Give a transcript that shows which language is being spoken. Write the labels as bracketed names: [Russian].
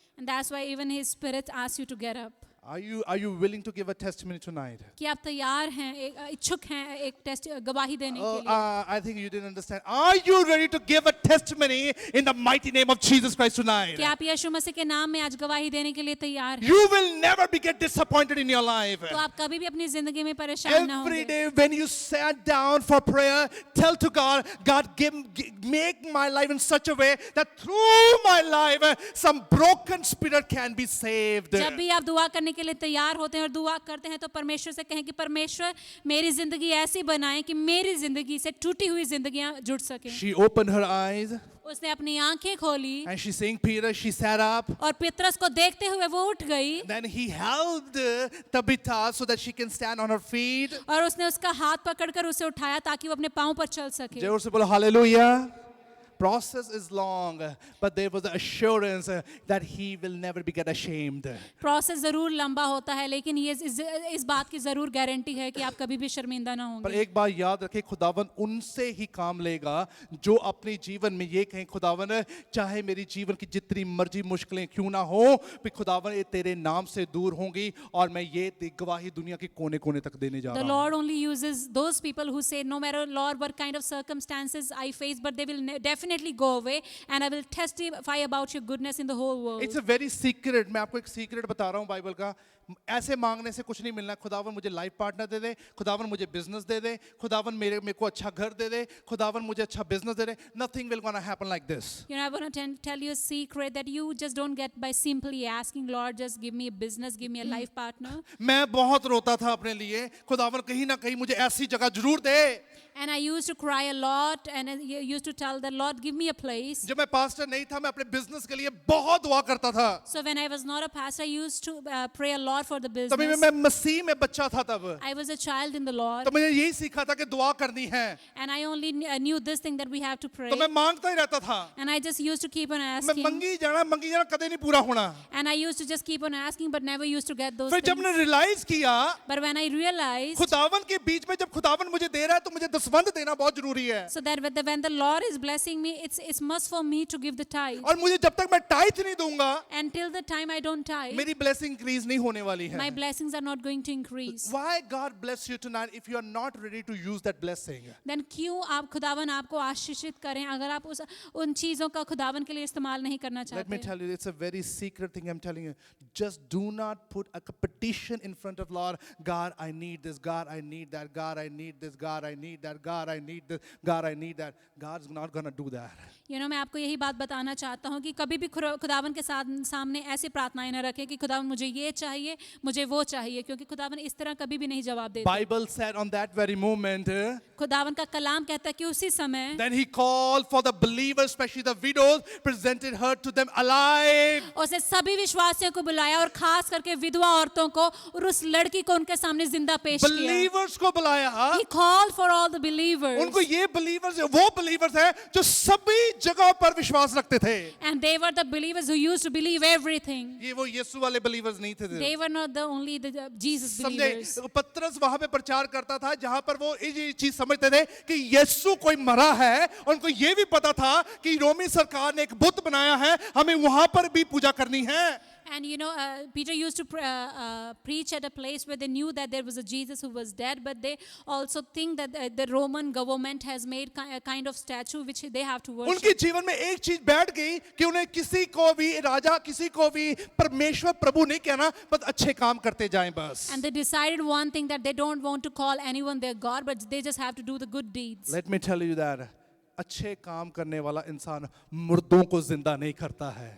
[English] And that's why even his spirit asks you to get up. Are you willing to give a testimony tonight? [Hindi] कि आप तैयार हैं, इच्छुक हैं एक गवाही देने के लिए? [English] I think you didn't understand. Are you ready to give a testimony in the mighty name of Jesus Christ tonight? [Hindi] कि आप यीशु मसीह के नाम में आज गवाही देने के लिए तैयार हैं? [English] You will never be get disappointed in your life. [Hindi] तो आप कभी भी अपनी जिंदगी में परेशान ना [English] Every [Hindi] होंगे। [English] day when you sat down for prayer, tell to God, God, make my life in such a way that through my life some broken spirit can be saved. [Hindi] जब भी आप दुआ करने के लिए तैयार होते हैं और दुआ करते हैं, तो परमेश्वर से कहें कि परमेश्वर मेरी जिंदगी ऐसी बनाए कि मेरी जिंदगी से टूटी हुई जिंदगियां जुड़ सकें। [English] She opened her eyes [Hindi] उसने अपनी आंखें खोली [English] and she seeing Peter, she sat up. [Hindi] और पतरस को देखते हुए वो उठ गई [English] Then he held Tabitha so that she can stand on her feet. [Hindi] और उसने उसका हाथ पकड़कर उसे उठाया ताकि वो अपने पांव पर चल सके। जोर से बोलो hallelujah. [English] process is long, but there was assurance that he will never be get ashamed. [Hindi] Process जरूर लंबा होता है, लेकिन ये इस बात की जरूर गारंटी है कि आप कभी भी शर्मिंदा ना पर होंगे. एक बात याद रखें, खुदावन उनसे ही काम लेगा जो अपने जीवन में ये कहें, खुदावन चाहे मेरी जीवन की जितनी मर्जी मुश्किलें क्यों ना हो, फिर खुदावन ये तेरे नाम से दूर होंगी और मैं ये गवाही दुनिया के कोने कोने तक देने जा [English] The [Hindi] रहा हूँ. [English] Lord only uses those people who say, no matter, Lord, what kind of circumstances I face, but they will definitely go away, and I will testify about your goodness in the whole world. It's a very secret. [Hindi] मैं आपको एक secret बता रहा हूँ Bible का. ऐसे मांगने से कुछ नहीं मिलना. खुदावन मुझे लाइफ पार्टनर दे दे, खुदावन मुझे बिजनेस दे दे, खुदावन मेरे को अच्छा घर दे दे, खुदावन मुझे अच्छा business दे दे. [English] Nothing will gonna happen like this. You know, I want to tell you a secret that you just don't get by simply asking, Lord, just give me a business, give me a life partner. [Hindi] मैं बहुत रोता था अपने लिए, खुदावन कहीं ना कहीं मुझे ऐसी जगह जरूर दे. [English] And I used to cry a lot, and I used to tell the Lord, give me a place. [Hindi] जब मैं पास्टर नहीं था, मैं अपने बिजनेस के लिए बहुत दुआ करता था. [English] So when I was not a pastor, I used to pray a lot for the [Hindi] तभी [English] business. [Hindi] मैं मसीह में बच्चा था तब. [English] I was a child in the Lord, [Hindi] तो मुझे यही सीखा था कि दुआ करनी है. [English] and I only knew this thing that we have to pray. [Hindi] तो मैं मांगता ही रहता था. [English] And I just used to keep on [Hindi] मैं [English] asking. [Punjabi] मंगी जाना कदे नहीं पूरा होना. [English] And I used to just keep on asking, but never used to get those [Hindi] फिर जब [English] things. [Hindi] मैंने रियलाइज किया, [English] But when I realized, [Hindi] खुदावन के बीच में जब खुदावन मुझे दे रहा है तो मुझे दसवंध देना बहुत जरूरी है. [English] so that when the Lord is blessing me, it's must for me to give the tithe. [Hindi] और मुझे जब तक मैं टाइथ नहीं दूंगा, [English] Until the time I don't tithe, [Hindi] मेरी ब्लेसिंग इंक्रीज नहीं होने वाली [English] my [Hindi] है. [English] blessings are not going to increase. Why God bless you tonight if you are not ready to use that blessing? [Hindi] Then क्यों आप खुदावन आपको आशीषित करें अगर आप उन चीजों का खुदावन के लिए इस्तेमाल नहीं करना [English] Let me [Hindi] चाहते? [English] tell you, it's a very secret thing I'm telling you. Just do not put a petition in front of Lord. God, I need this. God, I need that. God, I need this. God, I need that. God, I need this. God, I need that. God's not gonna do that. You know, [Hindi] मैं आपको यही बात बताना चाहता हूँ कि कभी भी खुदावन के सामने ऐसी प्रार्थनाएं न रखें कि खुदावन मुझे ये चाहिए, मुझे वो चाहिए, क्योंकि खुदावन इस तरह कभी भी नहीं जवाब देता. [English] Bible said on that very moment, [Hindi] खुदावन का कलाम कहता है कि उसी समय [English] then he called for the believers, especially the widows, presented her to them alive. [Hindi] उसने सभी विश्वासियों को बुलाया और खास करके विधवा औरतों को और उस लड़की को उनके सामने जिंदा पेश किया. Believers को बुलाया. [English] He called for all the believers. [Hindi] उनको ये believers, वो believers हैं जो सभी जगह पर विश्वास रखते थे. [English] And they were the believers who used to believe everything. [Hindi] ये वो यीशु वाले believers नहीं थे. [English] They were not the only the Jesus [Hindi] समझे, [English] believers. [Hindi] पतरस वहां पे प्रचार करता था जहां पर वो ये चीज समझते थे कि यीशु कोई मरा है. उनको ये भी पता था कि रोमी सरकार ने एक बुत बनाया है, हमें वहां पर भी पूजा करनी है. [English] And you know, Peter used to preach at a place where they knew that there was a Jesus who was dead, but they also think that the Roman government has made a kind of statue which they have to worship. [Hindi] उनके जीवन में एक चीज बैठ गई कि उन्हें किसी को भी राजा, किसी को भी परमेश्वर प्रभु नहीं कहना, बस अच्छे काम करते जाएं बस. [English] And they decided one thing, that they don't want to call anyone their God, but they just have to do the good deeds. Let me tell you that [Hindi] अच्छे काम करने वाला इंसान मुर्दों को जिंदा नहीं करता है.